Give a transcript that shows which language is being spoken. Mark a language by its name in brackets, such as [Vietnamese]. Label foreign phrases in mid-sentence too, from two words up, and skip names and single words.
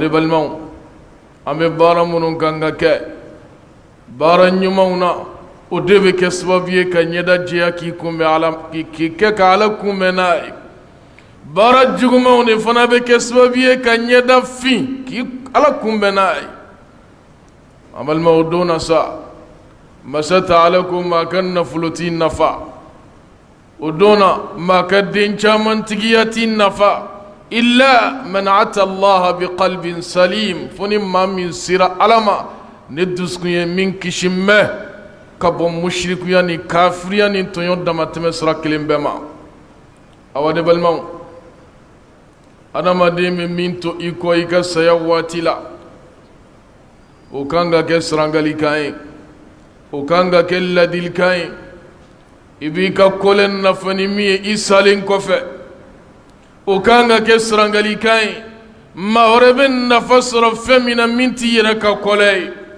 [Bambara] balimaw an bɛ baara minnu kan ka kɛ baara ɲumanw na o de bɛ kɛ sababu ye ka ɲɛda jɛya k'i kunbɛn ala k'i kɛ ka ala kunbɛn n'a ye baara jugumanw de fana bɛ kɛ sababu ye ka ɲɛda fin k'i ala kunbɛn n'a ye an balimaw o don na sa masa taala ko maa ka nafolo t'i nafa o don na maa ka den caman tigiya t'i nafa [Arabic] إلا من أتى الله بقلب سليم [Bambara] fo ni maa min sera ala ma ne dusukun ye min kisi mɛ ka bɔ musirikuya ni kafiriya ni tɔɲɔ damatɛmɛ sira kelen bɛɛ ma awa ne balimaw adamaden bɛ min to i kɔ i ka saya waati la o kan ka kɛ sarangalikan ye o kan ka kɛ ladilikan ye ibi ka kolen nafani mi ye i salen kɔfɛ o kan ka kɛ sarangalikan ye maa wɛrɛ bɛ nafa sɔrɔ fɛn min na min t'i yɛrɛ ka kɔlɛ ye